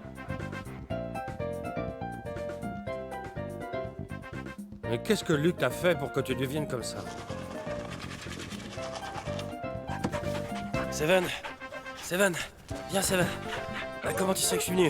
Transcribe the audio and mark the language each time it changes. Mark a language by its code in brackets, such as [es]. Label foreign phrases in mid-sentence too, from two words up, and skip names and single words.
[fr] Mais qu'est-ce que Luc t'a fait pour que tu deviennes comme ça? Seven. Seven. Viens, Seven. Comment tu sais que je suis venu?